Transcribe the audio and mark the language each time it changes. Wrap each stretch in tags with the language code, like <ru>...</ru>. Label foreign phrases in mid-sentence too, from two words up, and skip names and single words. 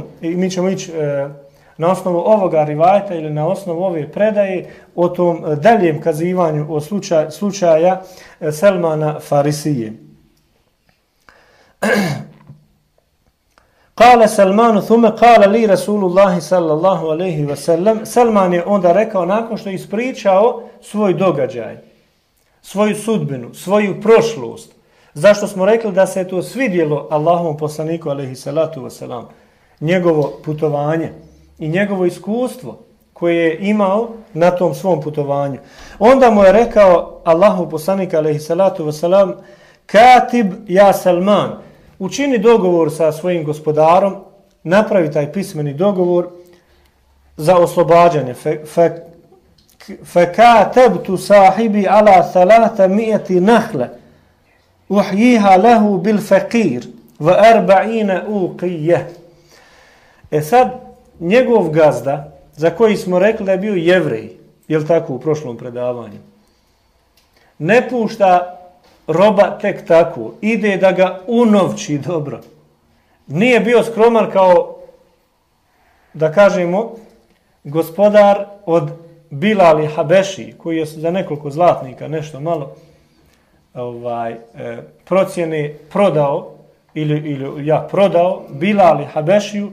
<bs>I mi ćemo ići na osnovu ovoga rivajta ili na osnovu ove predaje o tom daljem kazivanju o slučaja Selmana Farisije.</bs> <ar>قال سلمان ثم قال لي رسول الله صلى الله عليه وسلم.</ar> <bs>Salman je onda rekao, nakon što je ispričao svoj događaj, svoju sudbinu, svoju prošlost, zašto smo rekli da se to svidjelo Allahovom poslaniku</bs> <ar>عليه الصلاة والسلام,</ar> <bs>njegovo putovanje i njegovo iskustvo koje je imao na tom svom putovanju. Onda mu je rekao Allahu poslanik</bs> <ar>عليه الصلاة والسلام: كاتب يا سلمان,</ar> <bs>učini dogovor sa svojim gospodarom, napravi taj pismeni dogovor za oslobađanje.</bs> <ar>فكاتبت صاحبي على 300 نخلة أحييها له بالفقير و40 أوقية.</ar> <bs>Sad, njegov gazda, za koji smo rekli da je bio Jevrej, je li tako u prošlom predavanju, ne pušta roba tek tako, ide da ga unovči dobro. Nije bio skroman kao, da kažemo, gospodar od Bilal Habeši, koji je za nekoliko zlatnika, nešto malo, procjene prodao, ili prodao Bilal Habešiju.</bs>